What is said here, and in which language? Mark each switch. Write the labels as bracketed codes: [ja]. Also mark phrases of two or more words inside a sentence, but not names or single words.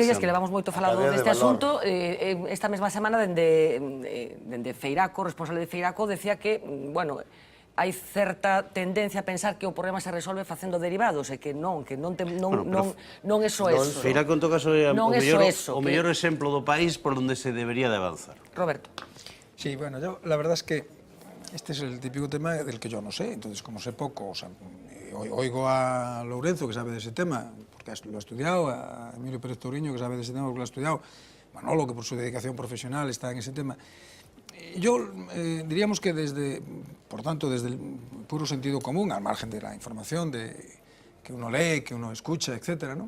[gl] Estes días que levamos moito falado deste asunto, esta mesma semana dende Feiraco, responsable de Feiraco, decía que, bueno, hai certa tendencia a pensar que o problema se resolve facendo derivados e que non é só eso. Feiraco, en todo caso, é o mellor exemplo do país por onde se debería de avanzar. Roberto. [es] Sí, bueno, yo la verdad es que este es el típico tema del que yo no sé, entonces como sé poco, o sea, oigo a Lourenzo que sabe de ese tema, porque lo ha estudiado, a Emilio Pérez Touriño que sabe de ese tema porque lo ha estudiado, Manolo que por su dedicación profesional está en ese tema. Yo diríamos que por tanto, desde el puro sentido común, al margen de la información que uno lee, que uno escucha, etcétera, ¿no?